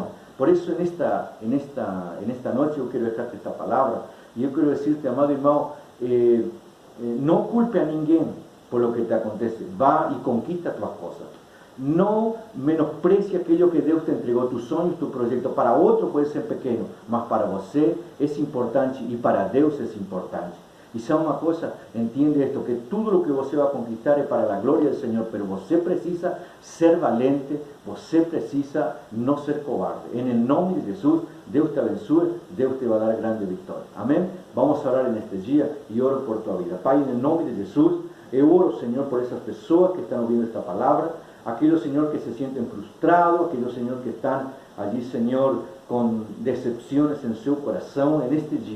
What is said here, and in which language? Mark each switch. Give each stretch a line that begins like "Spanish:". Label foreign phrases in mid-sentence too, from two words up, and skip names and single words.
Spanish: Por eso en esta noche yo quiero dejarte esta palabra. Y yo quiero decirte, amado hermano, no culpe a ninguém por lo que te acontece. Va y conquista tus cosas. No menosprecie aquello que Dios te entregó, tus sueños, tu proyecto. Para otro puede ser pequeño, mas para você es importante y para Dios es importante. Y sabe una cosa, entiende esto, que todo lo que você va a conquistar es para la gloria del Señor, pero
Portuguese: você precisa
Spanish: ser valiente,
Portuguese: você precisa
Spanish: no ser cobarde. En el nombre de Jesús, Dios te abençoe, Dios te va a dar grande victoria. Amén. Vamos a orar en este día y oro por tu vida. Pai, en el nombre de Jesús, yo oro, Señor, por esas personas que están oyendo esta palabra, aquellos, Señor, que se sienten frustrados, aquellos, Señor, que están allí, Señor, con decepciones en su corazón en este día.